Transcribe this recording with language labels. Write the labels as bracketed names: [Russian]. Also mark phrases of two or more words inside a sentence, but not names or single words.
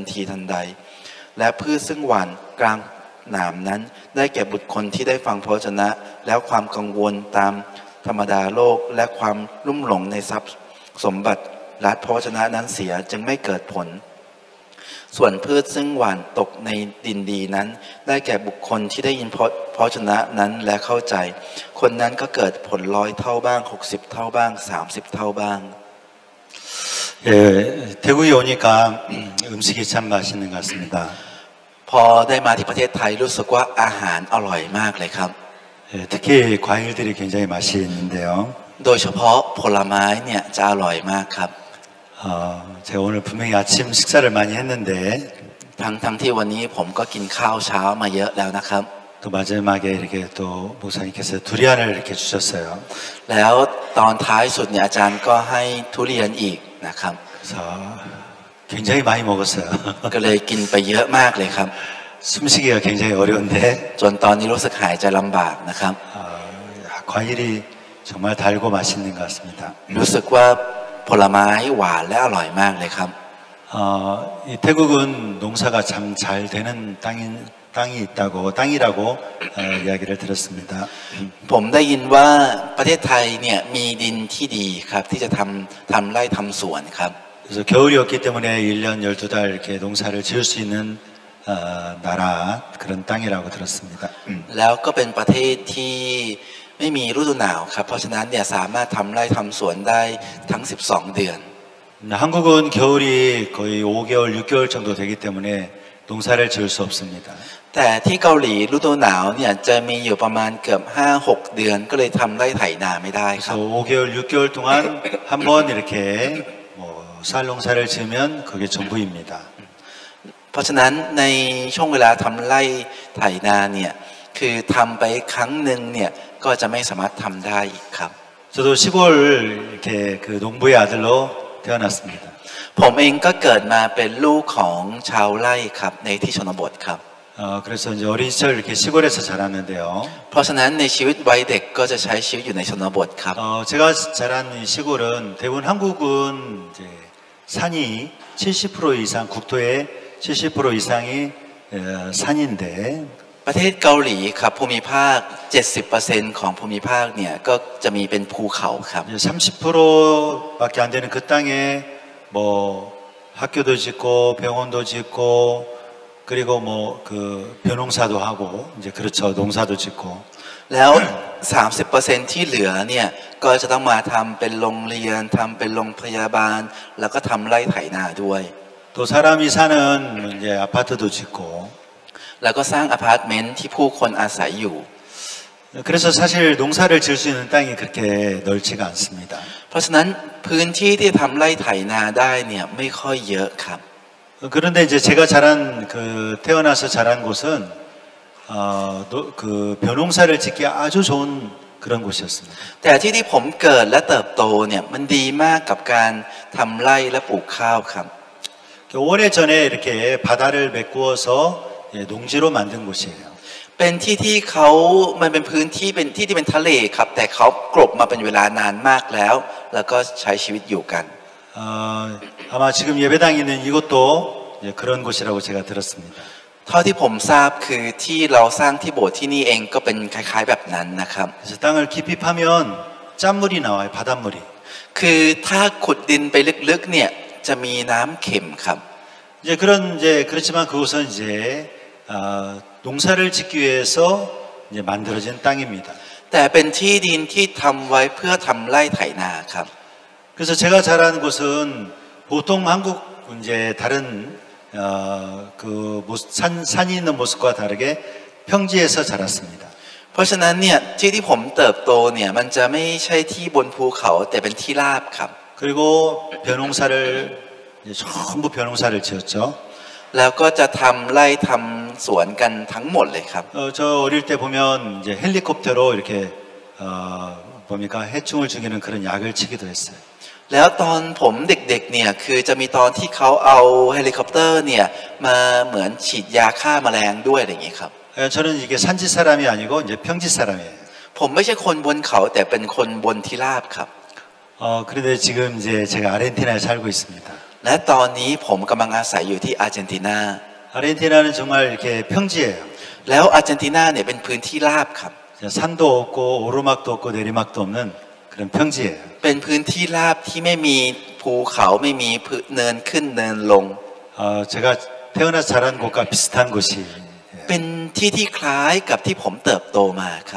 [Thai] ทีทันใดและพืชซึ่งหว่านกลางหนามนั้นได้แก่บุตรคนที่ได้ฟังพระวจนะแล้วความกังวลตามธรรมดาโลกและความลุ่มหลงในทรัพย์สมบัติรัดพระวจนะนั้นเสียจึงไม่เกิดผลส่วนพืชซึ่งหว่านตกในดินดีนั้นได้แก่บุคคลที่ได้ยินพระวจนะนั้นและเข้าใจคนนั้นก็เกิดผล100 เท่าบ้าง60 เท่าบ้าง30 เท่าบ้าง [Korean] 예, 태국에 오니까 음식이 참 맛있는 것 같습니다. [Thai] พอได้มาที่ประเทศไทยรู้สึกว่าอาหารอร่อยมากเลยครับ [Korean] 예, 특히 과일들이 굉장히 맛이 있는데요. [Thai] โดยเฉพาะผลไม้เนี่ยจะอร่อยมากครับ [Korean] 제가 오늘 분명히 아침 식사를 많이 했는데 [Thai] ทั้งที่วันนี้ผมก็กินข้าวเช้ามาเยอะแล้วนะครับ [Korean] 또 마지막에 이렇게 또 목사님께서 두리안을 이렇게 주셨어요. [Thai] แล้วตอนท้ายสุดเนี่ยอาจารย์ก็ให้ทุเรียนอีกนะครับ [Korean] 그래서 굉장히 많이 먹었어요. [Thai] ก็เลยกินไปเยอะมากเลยครับ [Korean] 숨쉬기가 굉장히 어려운데 [Thai] จนตอนนี้รู้สึกหายใจลำบากนะครับ [Korean] 과일이 정말 달고 맛있는 것 같습니다. [Thai] รู้สึกว่าผลไม้หวานและอร่อยมากเลยครับ [Korean] 이 태국은 농사가 참 잘 되는 땅이라고 이야기를 들었습니다. [Thai] ผมได้ยินว่าประเทศไทยเนี่ยมีดินที่ดีครับที่จะทำไร่ทำสวนครับ [Korean] 그래서 겨울이었기 때문에 1년 12달 이렇게 농사를 지을 수 있는 나라 그런 땅이라고 들었습니다. [Thai] แล้วก็เป็นประเทศที่ไม่มีฤดูหนาวครับเพราะฉะนั้นเนี่ยสามารถทำไร่ทำสวนได้ทั้ง12 เดือน [Korean] 한국은 겨울이 거의 5개월, 6개월 정도 되기 때문에 농사를 지을 수 없습니다. [Thai] แต่ที่เกาหลีฤดูหนาวเนี่ยจะมีอยู่ประมาณเกือบ 5-6 เดือนก็เลยทำไร่ไถนาไม่ได้ครับ [Korean] 그래서 5개월, 6개월 동안 한번 이렇게 쌀 농사를 지으면 그게 전부입니다. [Thai] เพราะฉะนั้นในช่วงเวลาทำไร่ไถนาเนี่ยคือทำไปครั้งหนึ่งเนี่ยก็จะไม่สามารถทำได้อีกครับ [Korean] 저도 시골 이렇게 그 농부의 아들로 태어났습니다. [Thai] ผมเองก็เกิดมาเป็นลูกของชาวไร่ครับในที่ชนบทครับ [Korean] 그래서 이제 어린 시절 이렇게 시골에서 자랐는데요. [Thai] เพราะฉะนั้นในชีวิตวัยเด็กก็จะใช้ชีวิตอยู่ในชนบทครับ [Korean] 제가 자란 이 시골은 대부분 한국은 이제 산이 70% 이상 국토의 70% 이상이 산인데 [Thai] ประเทศเกาหลีครับภูมิภาค 70% ของภูมิภาคเนี่ยก็จะมีเป็นภูเขาครับ [Korean] 30%밖에 안 되는 그 땅에 뭐 학교도 짓고 병원도 짓고 그리고 뭐 그 벼농사도 하고 이제 그렇죠. 농사도 짓고 [Thai] แล้ว 30% ที่เหลือเนี่ยก็จะต้องมาทำเป็นโรงเรียนทำเป็นโรงพยาบาลแล้วก็ทำไร่ไถนาด้วย [Korean] 또 사람이 사는 이제 아파트도 짓고 [Thai] แล้วก็สร้างอพาร์ตเมนต์ที่ผู้คนอาศัยอยู่ [Korean] 그래서 사실 농사를 지을 수 있는 땅이 그렇게 넓지가 않습니다. [Thai] เพราะฉะนั้นพื้นที่ที่ทำไร่ไถนาได้เนี่ยไม่ค่อยเยอะครับ [Korean] 그런데 이제 제가 자란 그 태어나서 자란 곳은 그 벼농사를 짓기 아주 좋은 그런 곳이었습니다. [Thai] แต่ที่ผมเกิดและเติบโตเนี่ยมันดีมากกับการทำไร่และปลูกข้าวครับ [Korean] 오래 전에 이렇게 바다를 메꾸어서 농지로 만든 곳이에요. [Thai] เป็นที่ที่เขามันเป็นพื้นที่เป็นที่ที่เป็นทะเลครับแต่เขากลบมาเป็นเวลานานมากแล้วแล้วก็ใช้ชีวิตอยู่กัน [Korean] 아마 지금 예배당 있는 이곳도 그런 곳이라고 제가 들었습니다. [Thai] เท่าที่ผมทราบคือที่เราสร้างที่โบสถ์ที่นี่เองก็เป็นคล้ายๆแบบนั้นนะครับ [Korean] 그래서 땅을 깊이 파면 짠물이 나와요. 바닷물이. [Thai] คือถ้าขุดดินไปลึกๆเนี่ยจะมีน้ำเค็มครับ [Korean] 그렇지만 그곳은 이제 농사를 짓기 위해서 이제 만들어진 땅입니다. [Thai] แต่เป็นที่ดินที่ทำไว้เพื่อทำไร่ไถนาครับ [Korean] 그래서 제가 자란 곳은 보통 한국 이제 다른 그 산이 있는 모습과 다르게 평지에서 자랐습니다. [Thai] เพราะฉะนั้นเนี่ยที่ผมเติบโตเนี่ยมันจะไม่ใช่ที่บนภูเขาแต่เป็นที่ราบครับ [Korean] 그리고 벼농사를 전부 벼농사를 지었죠. [Thai] แล้วก็จะทำไร่ทำสวนกันทั้งหมดเลยครับ [Korean] 저 어릴 때 보면 이제 헬리콥터로 이렇게 뭡니까 해충을 죽이는 그런 약을 치기도 했어요. [Thai] แล้วตอนผมเด็กๆเนี่ยคือจะมีตอนที่เขาเอาเฮลิคอปเตอร์เนี่ยมาเหมือนฉีดยาฆ่าแมลงด้วยอะไรอย่างนี้ครับ [Korean] 저는 이게 산지 사람이 아니고 이제 평지 사람이에요. [Thai] ผมไม่ใช่คนบนเขาแต่เป็นคนบนที่ราบครับ [Korean] 그런데 지금 이제 제가 아르헨티나에 살고 있습니다. [Thai] และตอนนี้ผมกำลังอาศัยอยู่ที่อาร์เจนตินา [Korean] 아르헨티나는 정말 이렇게 평지예요. [Thai] แล้วอาร์เจนตินาเนี่ยเป็นพื้นที่ราบครับ [Korean] 산도 없고 오르막도 없고 내리막도 없는 그런 평지예요. [Thai] เป็นพื้นที่ราบที่ไม่มีภูเขาไม่มีเนินขึ้นเนินลง [Korean] 제가 태어나서 자란 곳과 비슷한 곳이 [Thai] เป็นที่ที่คล้ายกับที่ผมเติบโตมาครับ